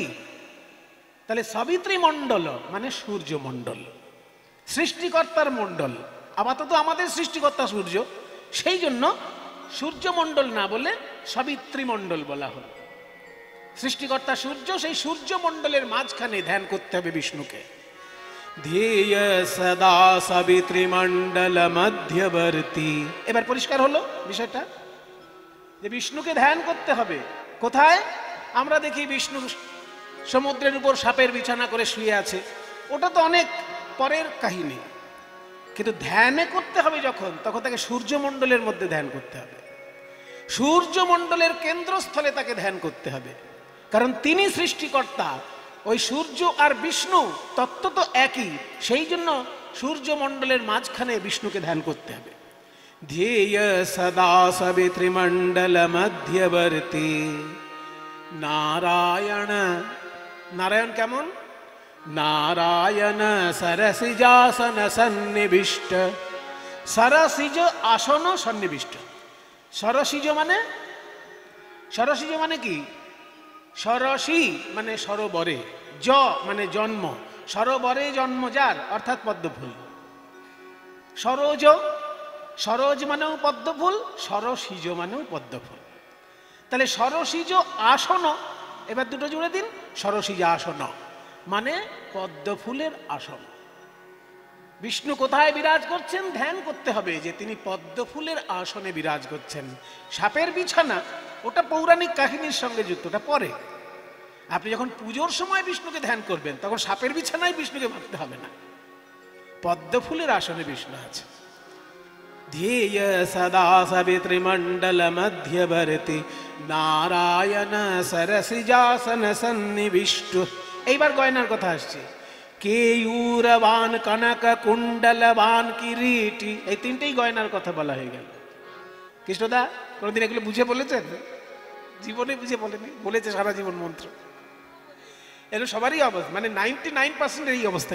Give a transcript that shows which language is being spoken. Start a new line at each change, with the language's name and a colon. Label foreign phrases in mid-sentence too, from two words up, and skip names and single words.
Bangla: তাহলে সবিত্রী মণ্ডল মানে সূর্য মণ্ডল, সৃষ্টিকর্তার মণ্ডল। আপাতত আমাদের সৃষ্টিকর্তা সূর্য, সেই জন্য সূর্যমণ্ডল না বলে সবিত্রী মণ্ডল বলা হল। সৃষ্টিকর্তা সূর্য, সেই সূর্যমণ্ডলের মাঝখানে ধ্যান করতে হবে বিষ্ণুকে।
Sanskrit: ध्येय सदा सवितृमण्डल मध्यवर्ती।
Bangla: এবার পরিষ্কার হলো বিষয়টা, যে বিষ্ণুকে ধ্যান করতে হবে। কোথায়? আমরা দেখি বিষ্ণু সমুদ্রের উপর সাপের বিছানা করে শুয়ে আছে, ওটা তো অনেক পরের কাহিনী। কিন্তু ধ্যানে করতে হবে যখন, তখন তাকে সূর্যমণ্ডলের মধ্যে ধ্যান করতে হবে। সূর্যমণ্ডলের কেন্দ্রস্থলে তাকে ধ্যান করতে হবে, কারণ তিনি সৃষ্টিকর্তা। ওই সূর্য আর বিষ্ণু তত্ত্ব তো একই, সেই জন্য সূর্যমণ্ডলের মাঝখানে বিষ্ণুকে ধ্যান করতে হবে।
Sanskrit: ध्येय सदा सवितृमण्डल मध्यवर्ती नारायण।
Bangla: नारायण কেমন?
Sanskrit: नारायण सरसिजासन सन्निविष्ट। सरसिज আসন সন্নিবিষ্ট।
Bangla: সরসিজ মানে, সরসিজ মানে কি? সরসী মানে সরোবরে, জ মানে জন্ম, সরোবরে জন্ম যার, অর্থাৎ পদ্মফুল। সরোজ, সরোজ মানেও পদ্মফুল, সরসিজ মানেও পদ্মফুল। তাহলে
Sanskrit: সরসিজ আসন,
Bangla: এবার দুটো জুড়ে দিন,
Sanskrit: সরসিজ আসন
Bangla: মানে পদ্মফুলের আসন। বিষ্ণু কোথায় বিরাজ করছেন? ধ্যান করতে হবে যে তিনি পদ্মফুলের আসনে বিরাজ করছেন। সাপের বিছানা ওটা পৌরাণিক কাহিনীর সঙ্গে যুক্ত, ওটা পরে। আপনি যখন পুজোর সময় বিষ্ণুকে ধ্যান করবেন তখন সাপের বিছানায় বিষ্ণুকে ভাবতে হবে না, পদ্মফুলের আসনে বিষ্ণু আছে। ध्येय सदा सवितृमण्डल मध्यवर्ती नारायण सरसिजासन सन्निविष्ट। এইবার গয়নার কথা আসছে।
Sanskrit: কেয়ূরবান কনক কুণ্ডলবান কিরীটি,
Bangla: এই তিনটেই গয়নার কথা বলা হয়ে গেল। কৃষ্ণদা কোনোদিন এগুলো বুঝে বলেছেন? জীবনে বুঝে বলেনি, বলেছে সারা জীবন মন্ত্র। এগুলো সবারই অবস্থা, মানে 99% এই অবস্থা।